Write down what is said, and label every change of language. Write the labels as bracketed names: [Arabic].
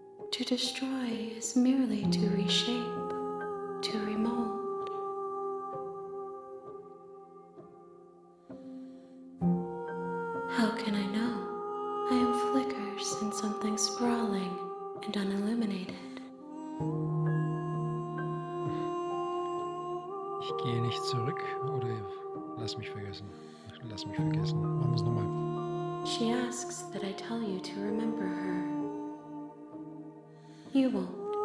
[English] To destroy is merely to reshape, to remold. How can I know? I am flickers in something sprawling and unilluminated. [German] Ich gehe nicht zurück oder lass mich vergessen. Lass mich vergessen. Machen wir es nochmal. [English] She asks that I tell you to remember her. You won't.